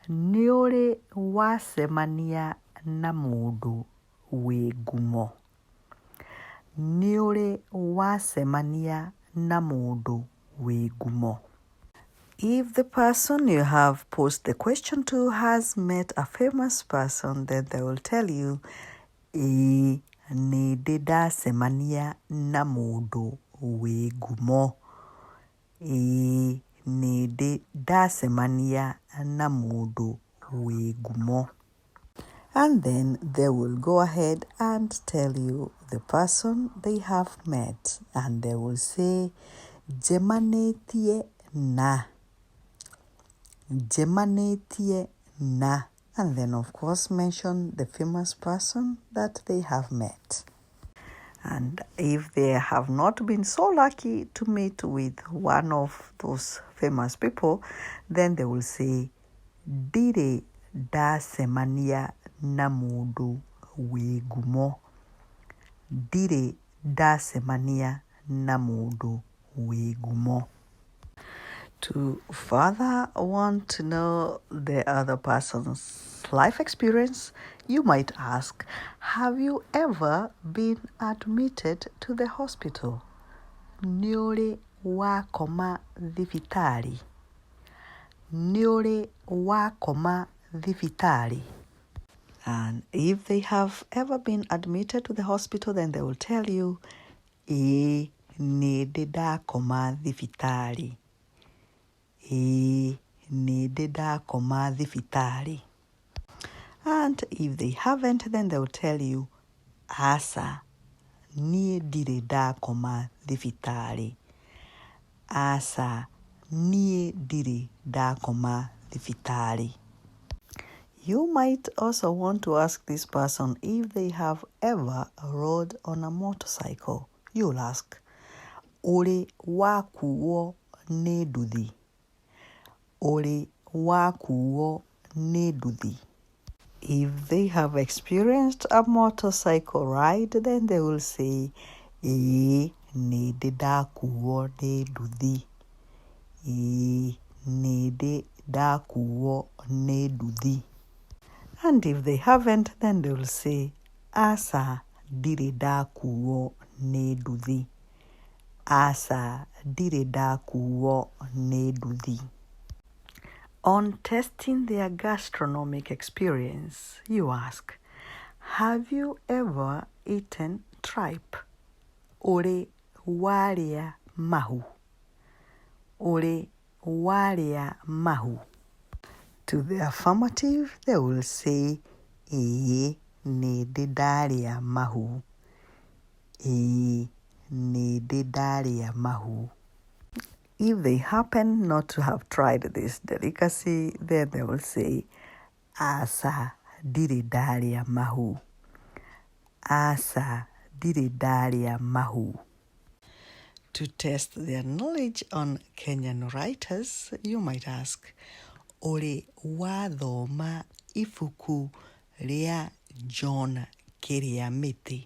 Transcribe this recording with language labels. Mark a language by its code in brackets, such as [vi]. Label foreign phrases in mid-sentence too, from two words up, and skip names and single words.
[ki] nĩ ũrĩ wacemania na mũndũ wĩ ngumo. Nĩ ũrĩ wacemania na mũndũ wĩ ngumo. [en] If the person you have posed the question to has met a famous person, then they will tell you, [ki] ĩĩ nĩ ndĩ ndacemania na mũndũ wĩ ngumo. Ĩĩ nĩ ndĩ ndacemania na mũndũ wĩ ngumo. [en] And then they will go ahead and tell you the person they have met, and they will say, [ki] njemanĩtie na. Njemanĩtie na. [en] And then of course mention the famous person that they have met. And if they have not been so lucky to meet with one of those famous people, then they will say, [ki] ndirĩ ndacemania na mũndũ wĩ ngumo. Ndirĩ ndacemania na mũndũ wĩ ngumo. [en] To further want to know the other person's life experience, you might ask, have you ever been admitted to the hospital? [ki] Nĩ ũrĩ wakoma thibitarĩ? Nĩ ũrĩ wakoma thibitarĩ? [en] And if they have ever been admitted to the hospital, then they will tell you, [ki] ĩĩ nĩ ndĩ ndakoma thibitarĩ. Ĩĩ nĩ ndĩ ndakoma thibitarĩ. [en] And if they haven't, then they will tell you, [ki] aca, niĩ ndirĩ ndakoma thibitarĩ. Aca, niĩ ndirĩ ndakoma thibitarĩ. [en] You might also want to ask this person if they have ever rode on a motorcycle. You'll ask, [ki] ũrĩ wakuo nĩ nduthi? Ũrĩ wakuo nĩ nduthi? [en] If they have experienced a motorcycle ride, then they will say, [ki] ĩĩ nĩ ndĩ ndakuo nĩ nduthi. Ĩĩ nĩ ndĩ ndakuo nĩ nduthi. [en] And if they haven't, then they will say, [ki] aca, ndirĩ ndakuo nĩ nduthi. Aca, ndirĩ ndakuo nĩ nduthi. [en] On testing their gastronomic experience, you ask, have you ever eaten tripe? [ki] Ũrĩ warĩa mahu? Ũrĩ warĩa mahu? [en] To the affirmative, they will say, [ki] ĩĩ nĩ ndĩ ndarĩa mahu. Ĩĩ nĩ ndĩ ndarĩa mahu. [en] If they happen not to have tried this delicacy, then they will say, [ki] aca, ndirĩ ndarĩa mahu. Aca, ndirĩ ndarĩa mahu. [en] To test their knowledge on Kenyan writers, you might ask, [ki] ũrĩ wathoma ibuku rĩa John Kĩrĩamĩtĩ?